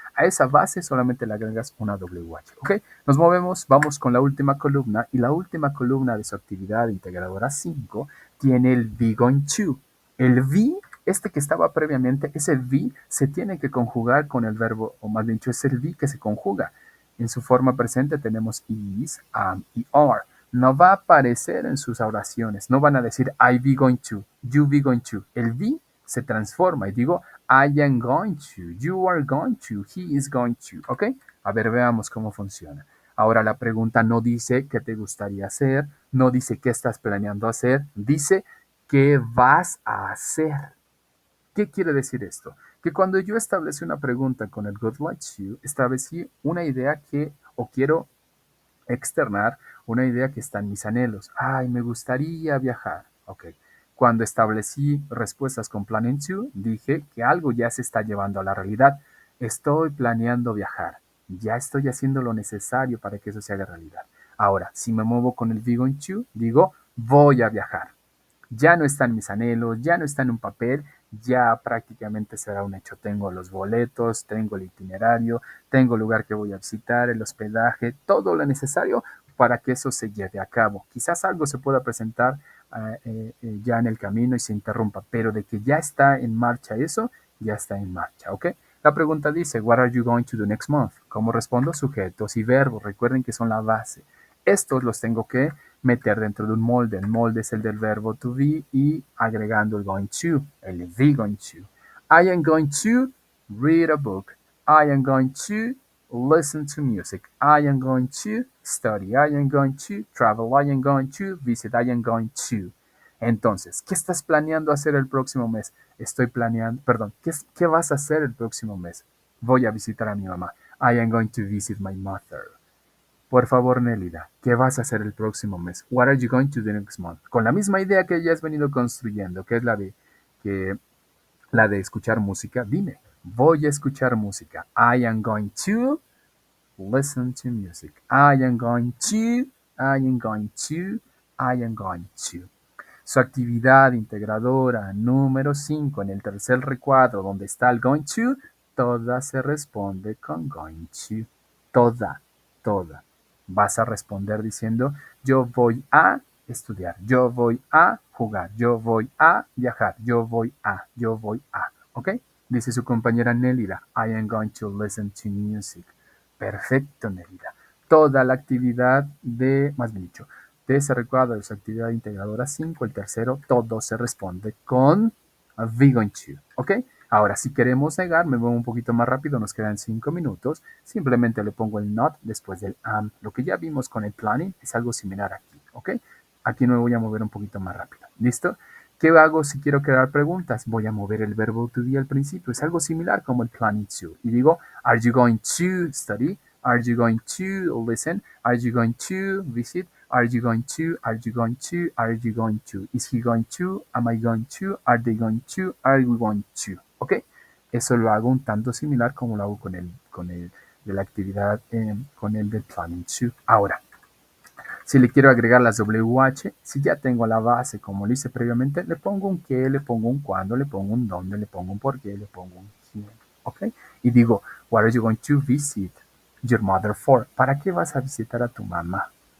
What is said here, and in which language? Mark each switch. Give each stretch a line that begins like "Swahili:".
Spanish: A esa base solamente le agregas una WH, ¿ok? Nos movemos, vamos con la última columna y la última columna de su actividad integradora 5 tiene el be going to. El be, este que estaba previamente, ese be se tiene que conjugar con el verbo, o más bien dicho, es el be que se conjuga. En su forma presente tenemos is, am y are. No va a aparecer en sus oraciones. No van a decir
English: I be going to, you be going to.
Spanish: El be se transforma y digo
English: I am going to, you are going to, he is going to.
Spanish: ¿Ok? A ver, veamos cómo funciona. Ahora la pregunta no dice qué te gustaría hacer, no dice qué estás planeando hacer, dice qué vas a hacer. ¿Qué quiere decir esto? Que cuando yo establecí una pregunta con el Good Like You, establecí una idea que o quiero externar una idea que está en mis anhelos. Ay, me gustaría viajar. Ok. Cuando establecí respuestas con Planning to, dije que algo ya se está llevando a la realidad. Estoy planeando viajar. Ya estoy haciendo lo necesario para que eso se haga realidad. Ahora, si me muevo con el be going to, digo, voy a viajar. Ya no están mis anhelos, ya no está en un papel, ya prácticamente será un hecho. Tengo los boletos, tengo el itinerario, tengo el lugar que voy a visitar, el hospedaje, todo lo necesario para que eso se lleve a cabo. Quizás algo se pueda presentar ya en el camino y se interrumpa, pero de que ya está en marcha eso, ya está en marcha, ¿ok? La pregunta dice,
English: what are you going to do next month?
Spanish: ¿Cómo respondo? Sujetos y verbos. Recuerden que son la base. Estos los tengo que meter dentro de un molde. El molde es el del verbo to be y agregando el going to, el be going to.
English: I am going to read a book. I am going to listen to music. I am going to study. I am going to travel. I am going to visit. I am going to.
Spanish: Entonces, ¿qué estás planeando hacer el próximo mes? Estoy planeando, perdón, ¿qué vas a hacer el próximo mes? Voy a visitar a mi mamá.
English: I am going to visit my mother.
Spanish: Por favor, Nélida, ¿qué vas a hacer el próximo mes?
English: What are you going to do next month?
Spanish: Con la misma idea que ya has venido construyendo, que es que, la de escuchar música, dime, voy a escuchar música.
English: I am going to listen to music. I am going to, I am going to.
Spanish: Su actividad integradora número 5 en el tercer recuadro donde está el going to, toda se responde con going to. Toda, toda. Vas a responder diciendo yo voy a estudiar, yo voy a jugar, yo voy a viajar, yo voy a. ¿Ok? Dice su compañera Nélida,
English: I am going to listen to music.
Spanish: Perfecto, Nélida. Toda la actividad más bien dicho, de ese recuadro de su actividad integradora 5, el tercero, todo se responde con be going to. ¿Ok? Ahora, si queremos negar, me muevo un poquito más rápido, nos quedan 5 minutos. Simplemente le pongo el not después del am. Lo que ya vimos con el planning es algo similar aquí. ¿Ok? Aquí me voy a mover un poquito más rápido. ¿Listo? ¿Qué hago si quiero crear preguntas? Voy a mover el verbo to be al principio. Es algo similar como el planning to. Y digo,
English: are you going to study? Are you going to listen? Are you going to visit? Are you going to? Are you going to? Are you going to? Is he going to? Am I going to? Are they going to? Are we going to? ¿Ok?
Spanish: Eso lo hago un tanto similar como lo hago con el de la actividad, con el del planning to. Ahora, si le quiero agregar las WH, si ya tengo la base como lo hice previamente, le pongo un qué, le pongo un cuándo, le pongo un dónde, le pongo un por qué, le pongo un quién. ¿Ok? Y digo,
English: what are you going to visit your mother for?
Spanish: ¿Para qué vas a visitar a tu mamá?